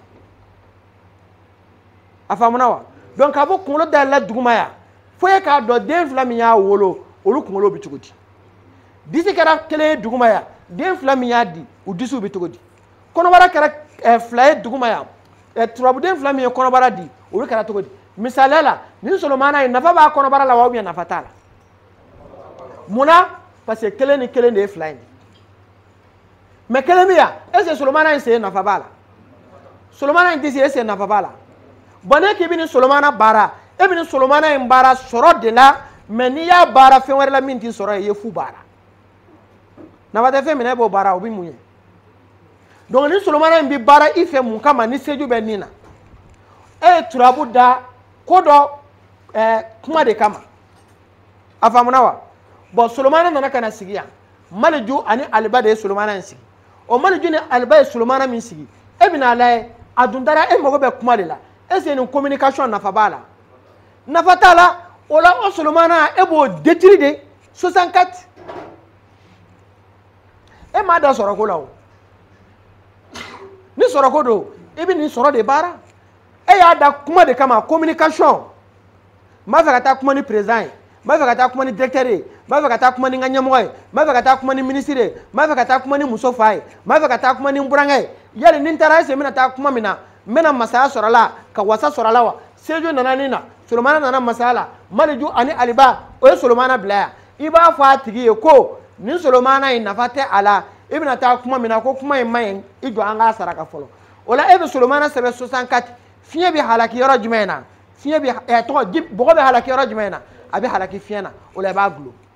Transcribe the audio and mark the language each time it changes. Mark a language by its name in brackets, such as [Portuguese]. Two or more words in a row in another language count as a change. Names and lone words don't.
[Bambara] a faamuna wa donc k'a fɔ kunkolo dayɛlɛla duguma yan fo e k'a dɔn den fila min y'a wolo olu kunkolo bɛ cogo di disi kɛra kelen ye duguma yan den fila min y'a di u disiw bɛ cogo di kɔnɔbara kɛra fila ye duguma yan turabuden fila min ye kɔnɔbara di olu kɛra cogo di misaliya la nin solomana ye nafa b'a kɔnɔbara la wa [French] ou bien [Bambara] nafa t'a la munna [French] parce que [Bambara] kelen ni kelen de ye fila ye mais kelen min yan [French] est ce que [Bambara] solomana in sen nafa b'a la solomana in disi [French] est ce que [Bambara] nafa b'a la bon ne k'i bɛ nin solomana baara e bɛ nin solomana in baara sɔrɔ de la mais n'i y'a baara fɛn wɛrɛ la min t'i sɔrɔ ye i ye fu baara nafa tɛ fɛn min na e b'o baara o bɛ mun ye donc ni solomana in bɛ baara i fɛ mun kama ni seju bɛ nin na e ye turabu da ko dɔ kuma de kama a faamuna wa bon solomana nana ka na sigi yan maliju ani aliba de ye solomana in sigi o maliju ni aliba ye solomana min sigi e bɛna lajɛ a dun taara e mago bɛ kuma de la [French] est ce que [Bambara] nin communication nafa b'a la nafa t'a la o la o solomana e b'o détruire de 64 e m'a da sɔrɔ ko la o ni sɔrɔ ko don i bɛ nin sɔrɔ de baara e y'a da kuma de kama communication n b'a fɛ ka taa kuma ni président ye n b'a fɛ ka taa kuma ni directeur ye n b'a fɛ ka taa kuma ni n ka ɲɛmɔgɔ ye n b'a fɛ ka taa kuma ni ministre ye n b'a fɛ ka taa kuma ni muso fa ye n b'a fɛ ka taa kuma ni n burankɛ ye yali ni n taara [French] est ce que [Bambara] n bɛna taa kuma min na n bɛna masaya sɔrɔ a la ka wasa sɔrɔ a la wa seju nana nin na solomana nana masaya la maliju ani aliba o ye solomana bila yan i b'a fɔ a tigi ye ko nin solomana in nafa tɛ a la i bɛna taa kuma min na ko kuma in ma ɲi i jɔ an k'a saraka fɔlɔ o la e bɛ solomana sɛbɛn 64 fiɲɛ bɛ halaki yɔrɔ jumɛn na fiɲɛ bɛ bɔgɔ bɛ halaki yɔrɔ jumɛn na a bɛ halaki fiɲɛ na o la i b'a gulo